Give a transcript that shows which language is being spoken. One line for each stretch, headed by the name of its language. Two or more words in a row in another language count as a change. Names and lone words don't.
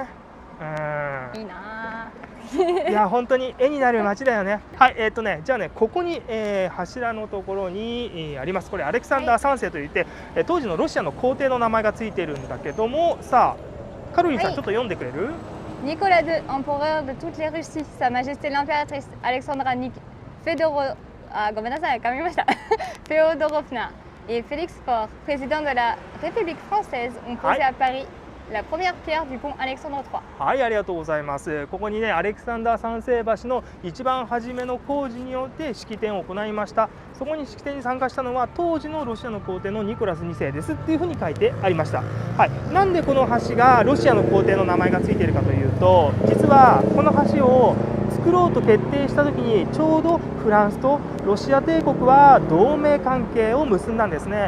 Japanese: いいな。いや本当に絵になる街だよね。はい、じゃあねここに、柱のところに、あります。これアレクサンダー3世といって、当時のロシアの皇帝の名前がついているんだけども、さあカロリンさん、ちょっと読んでくれる
French: Nicolas II, empereur de toutes les Russies, Sa Majesté l'impératrice Alexandra
Japanese: ごめんなさい、噛みました。
French: Féodorovna et Félix Faure, président de la République française, ont posé à Paris la première pierre du pont Alexandre III。
Japanese: はい、ありがとうございます。ここにねアレクサンダー三世橋の一番初めの工事によって式典を行いました。そこに式典に参加したのは当時のロシアの皇帝のニコラス2世ですっていうふうに書いてありました。はい、なんでこの橋がロシアの皇帝の名前がついているかというと、実はこの橋を作ろうと決定した時にちょうどフランスとロシア帝国は同盟関係を結んだんですね。